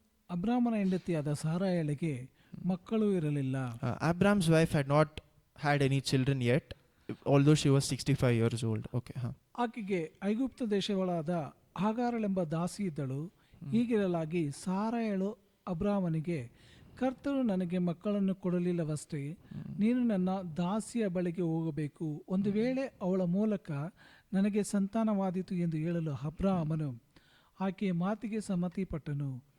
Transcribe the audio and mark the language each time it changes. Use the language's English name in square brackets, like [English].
[Kannada] ಅಬ್ರಾಮನ ಹೆಂಡತಿಯಾದ ಸಾರಾಯಳಿಗೆ ಮಕ್ಕಳು ಇರಲಿಲ್ಲ. [English] Abraham's wife had not had any children yet, although she was 65 years old. Okay. [Kannada] ಆಕೆಗೆ ಐಗುಪ್ತ ದೇಶಗಳಾದ ಹಾಗಾರಳೆಂಬ ದಾಸಿ ಇದ್ದಳು. ಹೀಗಿರಲಾಗಿ ಸಾರಾಯಳು ಅಬ್ರಾಮನಿಗೆ, ಕರ್ತನು ನನಗೆ ಮಕ್ಕಳನ್ನು ಕೊಡಲಿಲ್ಲವಷ್ಟೇ, ನೀನು ನನ್ನ ದಾಸಿಯ ಬಳಿಗೆ ಹೋಗಬೇಕು, ಒಂದು ವೇಳೆ ಅವಳ ಮೂಲಕ ನನಗೆ ಸಂತಾನವಾದೀತು ಎಂದು ಹೇಳಲು ಅಬ್ರಾಮನು ಆಕೆಯ ಮಾತಿಗೆ ಸಮ್ಮತಿಪಟ್ಟನು.